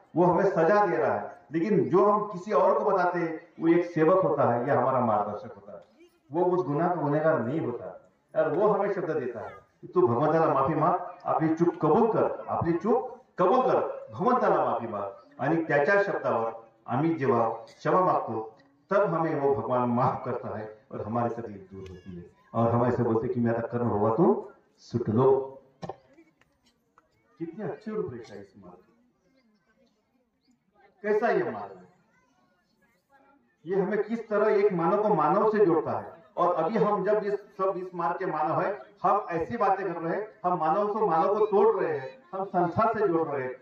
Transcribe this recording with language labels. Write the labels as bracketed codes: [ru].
[hi] वो हमें सजा दे रहा है. लेकिन जो हम किसी और को बताते हैं वो एक सेवक होता है या हमारा मार्गदर्शक होता है, वो उस गुनाह का गुनहगार नहीं होता. और वो हमें शब्द देता है की [mr] तू भगवंताला माफी माग, आपली चूक कबूल कर, आपली चूक कबूल कर, भगवंताला माफी माग. आणि त्याच्या शब्दावर आम्ही जेव्हा क्षमा मागतो [hi] तब हमें वो भगवान माफ करता है और हमारी तकलीफ दूर होती है. और हम ऐसे बोलते कि मेरा कर्म होगा तो सुट लो. कितनी अच्छी रूपरेखा है इस मार्ग. कैसा ये मार्ग है, ये हमें किस तरह एक मानव को मानव से जोड़ता है. और अभी हम जब इस मार्ग के मानव है, हम ऐसी बातें कर रहे हैं, हम मानव से मानव को तोड़ रहे हैं, हम संसार से जोड़ रहे हैं.